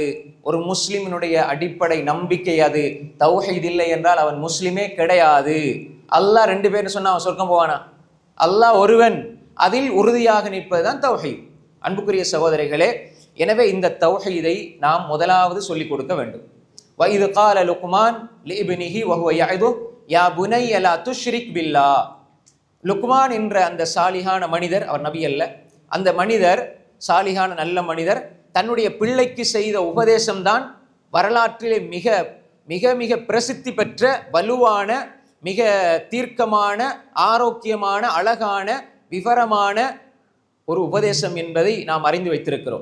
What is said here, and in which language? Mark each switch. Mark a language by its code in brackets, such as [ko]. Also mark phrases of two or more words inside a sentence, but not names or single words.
[ta] ஒரு முஸ்லிமினுடைய அடிப்படை நம்பிக்கை அது. தௌஹீத் இல்லை என்றால் அவன் முஸ்லிமே கிடையாது. அல்லாஹ் ரெண்டு பேர்னு சொன்னா அவன் சொர்க்கம் போவானா? அல்லாஹ் ஒருவன், அதில் உறுதியாக நிற்பதுதான் தௌஹீத். அன்புக்குரிய சகோதரிகளே, எனவே இந்த தௌஹீதை நாம் முதலாவது சொல்லிக் கொடுக்க வேண்டும். [ar] وَإِذْ قَالَ لُقْمَانُ لِابْنِهِ وَهُوَ يَعِظُهُ يَا بُنَيَّ لَا تُشْرِكْ بِاللَّهِ. [ta] லுக்மான் என்ற அந்த சாலிகான மனிதர், அவர் நபி அல்ல, அந்த மனிதர் சாலிகான நல்ல மனிதர் தன்னுடைய பிள்ளைக்கு செய்த உபதேசம்தான் வரலாற்றிலே மிக மிக மிக பிரசித்தி பெற்ற வலுவான, மிக தீர்க்கமான, ஆரோக்கியமான, அழகான, விவரமான ஒரு உபதேசம் என்பதை நாம் அறிந்து வைத்திருக்கிறோம்.